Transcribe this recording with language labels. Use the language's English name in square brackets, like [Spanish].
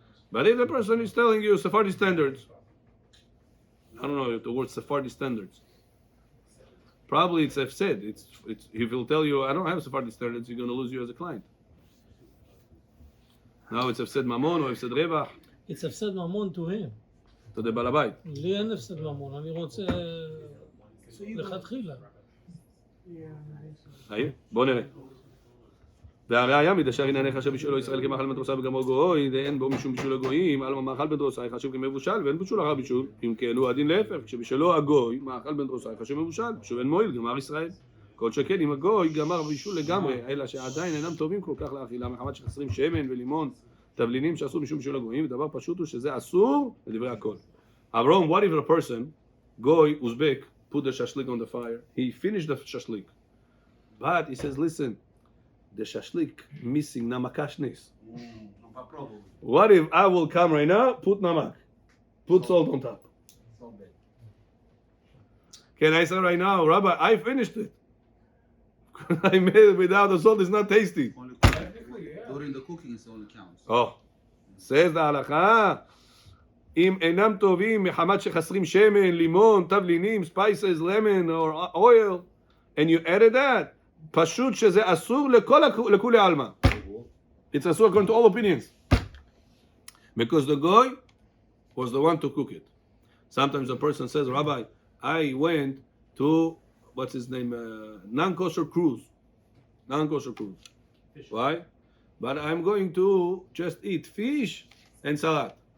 [English] But if the person is telling you Sephardi standards, I don't know if the word Sephardi standards, probably it's said. It's if he'll tell you I don't have Sephardi standards, you're going to lose you as a client. Now it's said mamon or said revach it's [Hebrew] הפסד ממון [English] to him. to the balabait. [Hebrew] לי אין הפסד ממון, אני רוצה לכתחילה. בוא נראה. והראיה מדשר ענייניך שבשלו ישראל כמאכל בן דרוסה וגמרו גוי, ואין בו משום בישול הגויים, על מאכל בן דרוסה חשוב כמבושל, ואין בישול אחר בישול, אם כן הוא הדין להפך, כשבשלו הגוי, מאכל בן דרוסה חשוב מבושל, שוב אין מועיל, גמר ישראל. כל שכן אם הגוי גמר בישול לגמרי, אלא שעדיין אינם טובים כל כך לאכילה, מחמת שחסרים שמן ולימון, תבלינים שאסור משום בישול הגויים, ודבר פשוט הוא שזה אסור לדברי הכל. [English] Avrom, what if a person, goy, Uzbek, put the shashlik on the fire, he finished the shashlik, but he says, listen, the shashlik missing namakashnis. What if I will come right now, put namak, put salt on top? Can I say right now, Rabbi, I finished it. I made it without the salt, it's not tasty. During the cooking, it only counts. Oh, says the halakha, [Hebrew] אם אינם טובים מחמת שחסרים שמן, לימון, תבלינים, [English] spices, lemon or oil, and you added that, [Hebrew] פשוט שזה אסור לכולי עלמא. [English] It's אסור according to all opinions. Because the guy was the one to cook it. Sometimes a person says, Rabbi, I went to, what's his name, non-kosher cruise. Non-kosher cruise. Why? But I'm going to just eat fish and salad.